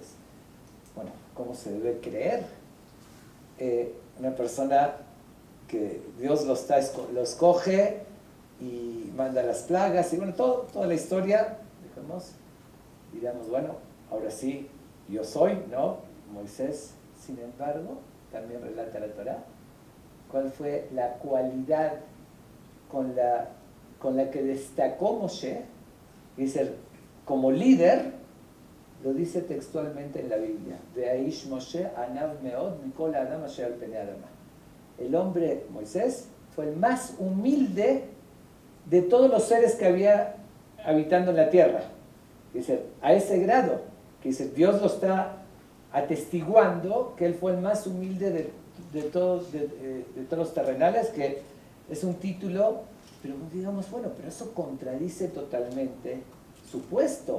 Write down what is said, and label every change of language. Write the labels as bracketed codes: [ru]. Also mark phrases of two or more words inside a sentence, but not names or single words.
[es] Bueno, ¿cómo se debe creer? Una persona que Dios lo escoge y manda las plagas, y bueno, toda la historia, diríamos, bueno, ahora sí, yo soy, ¿no? Moisés sin embargo, también relata la Torá, cuál fue la cualidad con la que destacó Moshe. Dice, como líder, lo dice textualmente en la Biblia. [he] והאיש משה ענו מאד מכל אדם אשר על פני האדמה. [es] El hombre Moisés fue el más humilde de todos los seres que había habitando en la tierra. Dice, a ese grado, que dice, Dios lo está atestiguando que él fue el más humilde de todos los terrenales, que es un título, pero digamos, bueno, pero eso contradice totalmente su puesto.